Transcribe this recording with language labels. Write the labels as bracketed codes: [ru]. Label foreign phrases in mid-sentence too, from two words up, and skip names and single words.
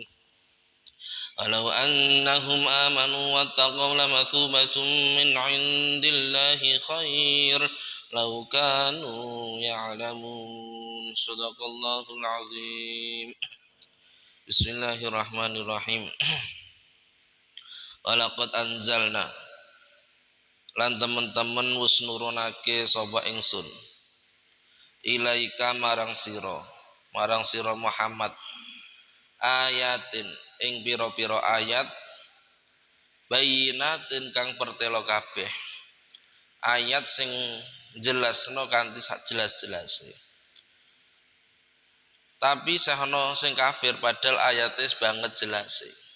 [ar] ولو أنهم آمنوا واتقوا لمثوبة من عند الله خير لو كانوا يعلمون. صدق الله العظيم. بسم الله الرحمن الرحيم. ولقد أنزلنا [jv] lan temen-temen wis nurunake sapa ingsun ilaika marang sira Muhammad ayatin ing pira-pira ayat bayyinatin kang pertelo kabeh ayat sing jelasno kanthi sak jelas-jelase tapi sahono sing kafir padahal ayate banget jelase.